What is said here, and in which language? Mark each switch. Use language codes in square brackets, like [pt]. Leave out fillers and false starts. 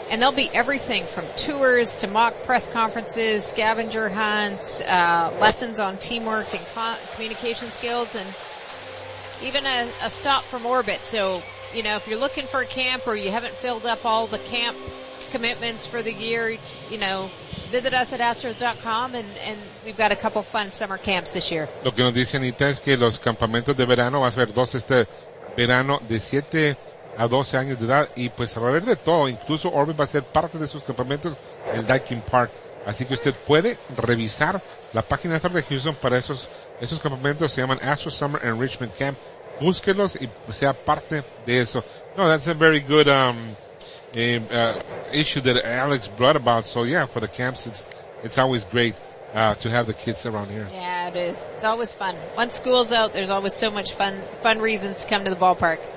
[en] And they'll be everything from tours to mock press conferences, scavenger hunts, lessons on teamwork and communication skills, and even a stop from orbit. So, you know, if you're looking for a camp or you haven't filled up all the camp commitments for the year, you know, visit us at astros.com and we've got a couple fun summer camps this year. [es] Lo que nos dice Anita es que los campamentos de verano, vas a ver dos este verano de 7 a 12 años de edad y pues va a ver de todo. Incluso Orbit va a ser parte de sus campamentos, el Daikin Park. Así que usted puede revisar la página de Houston para esos campamentos. Se llaman Astro Summer Enrichment Camp. Búsquelos y sea parte de eso. [en] No, that's a very good issue that Alex brought about. So, yeah, for the camps, it's always great to have the kids around here. Yeah, it is. It's always fun. Once school's out, there's always so much fun reasons to come to the ballpark.